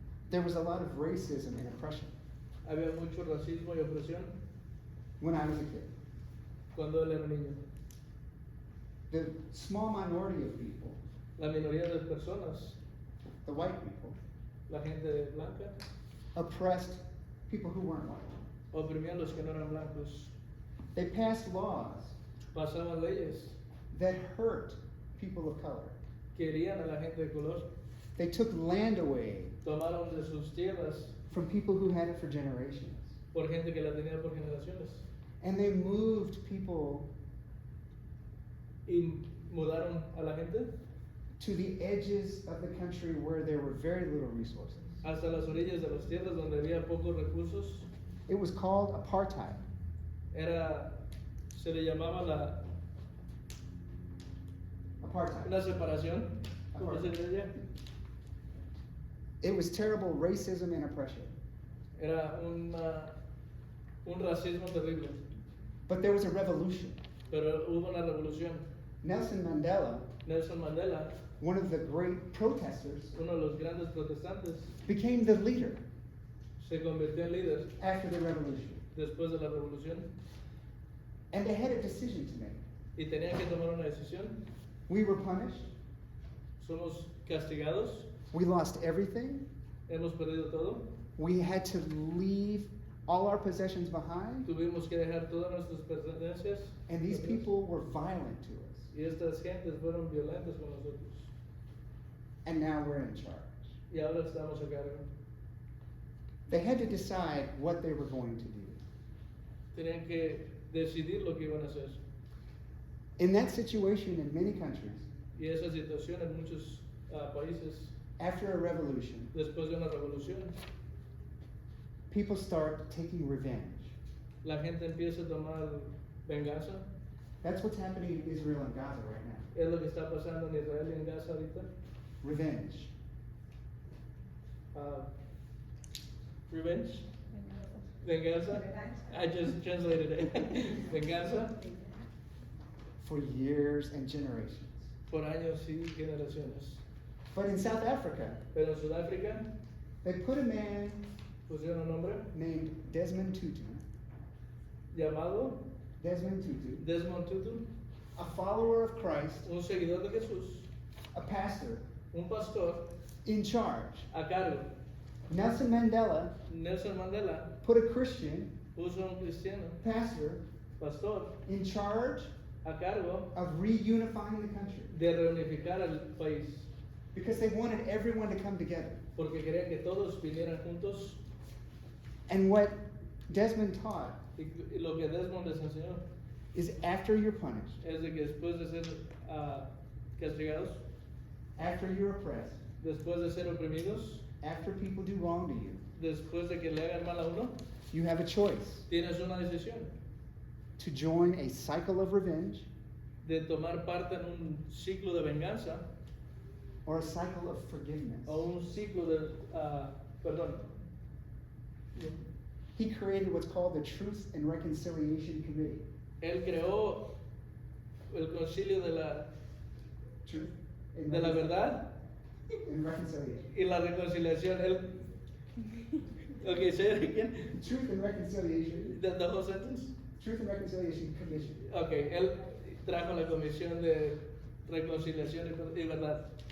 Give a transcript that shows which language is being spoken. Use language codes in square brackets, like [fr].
[en] there was a lot of racism and oppression. [es] había mucho racismo y opresión [en] when I was a kid. [es] cuando él era niño. [en] The small minority of people, [es] La minoría de personas, [en] the white people, [es] la gente blanca, [en] oppressed people who weren't white. [es] oprimían a los que no eran blancos. [en] They passed laws [es] Pasaban leyes [en] that hurt people of color. [es] que herían a la gente de color. [en] They took land away [es] Tomaron de sus tierras [en] from people who had it for generations. [es] por gente que la tenía por generaciones. [en] And they moved people [es] Y mudaron a la gente [en] to the edges of the country where there were very little resources. [es] hasta las orillas de las tierras donde había pocos recursos. [en] It was called apartheid. [es] Se le llamaba [en] Apartheid. [es] una separación, ¿cómo se diría? [en] It was terrible racism and oppression. [es] Era un racismo terrible. [en] But there was a revolution. [es] Pero hubo una revolución. [en] Nelson Mandela, [es] Nelson Mandela, [en] one of the great protesters, [es] uno de los grandes protestantes, [en] became the leader [es] se convirtió en líder [en] after the revolution. [es] después de la revolución [en] And they had a decision to make. [es] y tenían que tomar una decisión. [en] We were punished. [es] Somos castigados, [en] We lost everything. [es] hemos perdido todo, [en] We had to leave all our possessions behind. [es] tuvimos que dejar todas nuestras pertenencias. [en] And these people were violent to us. [es] Y estas gentes fueron violentas con nosotros. [en] And now we're in charge. [es] Y ahora estamos a cargo. [en] They had to decide what they were going to do. [es] Tenían que decidir lo que iban a hacer. [en] In that situation, in many countries, [es] Y esa situación en muchos países, [en] after a revolution, [es] después de una revolución, [en] people start taking revenge. [es] la gente empieza a tomar venganza. [en] That's what's happening in Israel and Gaza right now. [es] Es lo que está pasando en Israel y en Gaza ahorita. [en] Revenge. Revenge? Venganza? I just translated it. Venganza For years and generations. [es] por años y generaciones. [en] But in South Africa, [es] Pero en Sudáfrica [en] they put a man [es] pusieron un hombre [en] named Desmond Tutu. [es] llamado [en] Desmond Tutu, [es] Desmond Tutu, [en] a follower of Christ, [es] un seguidor de Jesús, [en] a pastor, [es] un pastor [en] in charge. [es] a cargo. [en] Nelson Mandela [es] Nelson Mandela [en] put a Christian [es] puso un cristiano, [en] pastor [es] pastor, [en] in charge [es] a cargo [en] of reunifying the country [es] de reunificar al país, [en] because they wanted everyone to come together. [es] porque quería que todos vinieran juntos. [en] And what Desmond taught [es] Y lo que Desmond les enseñó [en] is after you're punished, [es] es de que después de ser castigados, [en] after you're oppressed, [es] después de ser oprimidos, [en] after people do wrong to you, [es] después de que le hagan mal a uno, [en] you have a choice [es] tienes una decisión [en] to join a cycle of revenge [es] de tomar parte en un ciclo de venganza [en] or a cycle of forgiveness. [es] o un ciclo de perdón. [en] He created what's called the Truth and Reconciliation Committee. [es] Él creó el concilio [en] Truth and [es] de la verdad [en] and Reconciliation. [es] y la reconciliación. Él, [en] okay, say it again. Truth and Reconciliation. The whole sentence. Truth and Reconciliation Commission. [es] Okay, él trajo la comisión de reconciliación y verdad.